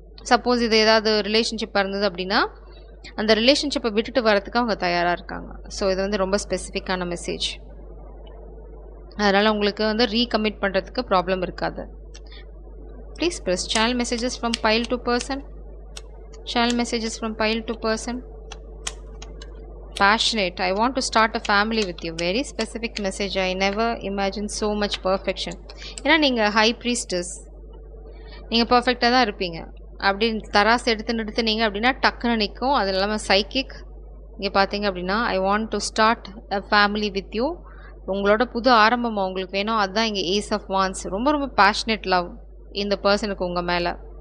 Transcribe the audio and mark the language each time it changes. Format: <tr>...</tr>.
<ta>Suppose இது ஏதாவது ரிலேஷன்ஷிப்பாக இருந்தது அப்படின்னா அந்த ரிலேஷன்ஷிப்பை விட்டுட்டு வரதுக்கு அவங்க தயாராக இருக்காங்க. ஸோ இது வந்து ரொம்ப ஸ்பெசிஃபிக்கான மெசேஜ். அதனால் உங்களுக்கு வந்து ரீகமிட் பண்ணுறதுக்கு ப்ராப்ளம் இருக்காது.</ta> <en>Please press channel messages from pile to person. Channel messages from pile to person. Passionate. I want to start a family with you. Very specific message. I never imagined so much perfection.</en> <ta>ஏன்னா நீங்கள் high priestess, நீங்கள் பர்ஃபெக்டாக தான் இருப்பீங்க அப்படின்னு தராசு எடுத்து நீங்கள் அப்படின்னா டக்குன்னு நிற்கும். அது இல்லாமல் சைக்கிக். இங்கே பார்த்தீங்க அப்படின்னா</ta> <en>I want to start a family with you.</en> <ta>உங்களோட புது ஆரம்பம் உங்களுக்கு வேணும். அதுதான் இங்கே ஏஸ் ஆஃப் வான்ஸ். ரொம்ப ரொம்ப பேஷனேட் லவ் இந்த பர்சனுக்கு உங்கள் மேலே.</ta>